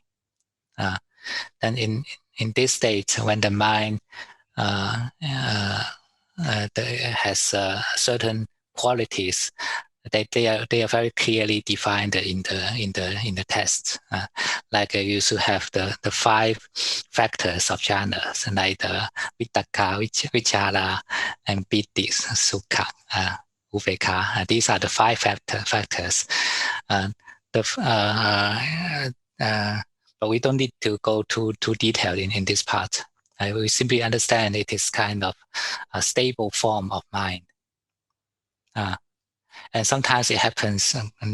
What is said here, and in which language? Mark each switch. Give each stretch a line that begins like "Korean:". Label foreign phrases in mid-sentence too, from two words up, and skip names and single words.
English: Then in this state, when the mind has certain qualities, they are very clearly defined in the test. Like you should have the 5 factors of jhanas, like the
Pali: vitakka, vichara,
English: and
Pali: piti, sukha, upekkha.
English: These are the 5 factors. But we don't need to go too detailed in this part. We simply understand it is kind of a stable form of mind. And sometimes it happens naturally.